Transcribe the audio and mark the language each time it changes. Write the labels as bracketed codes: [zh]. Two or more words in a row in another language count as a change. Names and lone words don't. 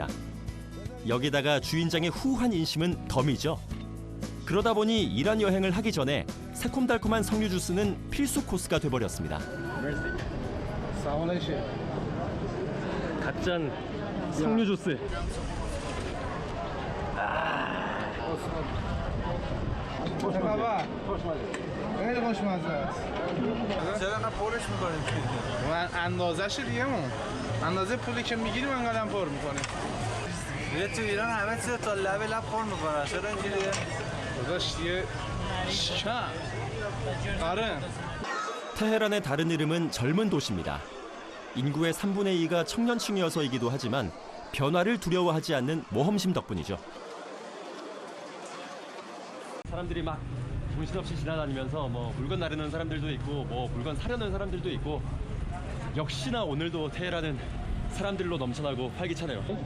[ko] 여기다가 주인장의 후한 인심은 덤이죠. 그러다 보니 이란 여행을 하기 전에 새콤달콤한 석류 주스는 필수 코스가 돼버렸습니다. 갓짠 석류 주스. [fa] خیلی خوشمزه است. چرا انقدر پرش می‌کنیم؟ اندازه‌ش دیگه اندازه پولی که می‌گیریم انقدر پر می‌کنیم. دیگه تو ایران همه چیز تا لب پر می‌کنن. چرا اینجوریه؟ داداش دیگه شکم. آره. [ko] 테헤란의 다른 이름은 젊은 도시입니다. 인구의 3분의 2가 청년층이어서이기도 하지만 변화를 두려워하지 않는 모험심 덕분이죠. 사람들이 막 정신없이 지나다니면서 뭐 물건 나르는 사람들도 있고 뭐 물건 사려는 사람들도 있고, 역시나 오늘도 테헤란은 사람들로 넘쳐나고 활기차네요.